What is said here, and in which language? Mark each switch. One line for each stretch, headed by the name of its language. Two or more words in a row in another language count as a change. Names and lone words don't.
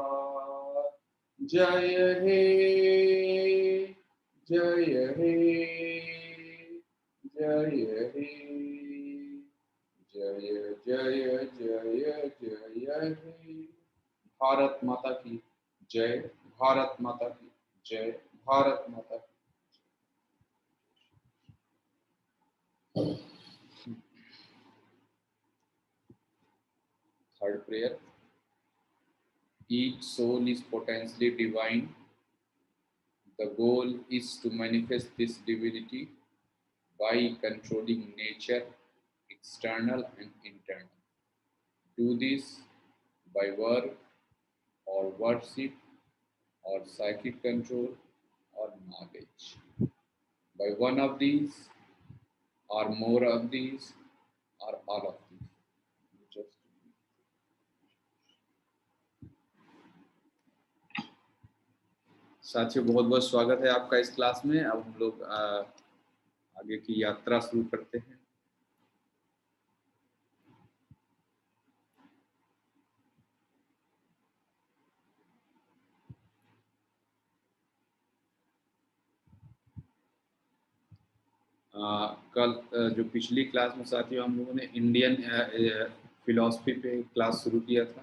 Hindi: जय हे जय हे जय हे जय जय जय जय हे। भारत माता की जय। भारत माता की जय। भारत माता की।
English: Third prayer. Each soul is potentially divine. The goal is to manifest this divinity by controlling nature, external and internal. Do this by work or worship or psychic control or knowledge. By one of these or more of these or all of these.
Hindi: Just साथियों, बहुत बहुत स्वागत है आपका इस क्लास में। अब हम लोग आगे की यात्रा शुरू करते हैं। कल जो पिछली क्लास में साथियों हम लोगों ने
English: Indian philosophy
Hindi: पे क्लास शुरू किया था।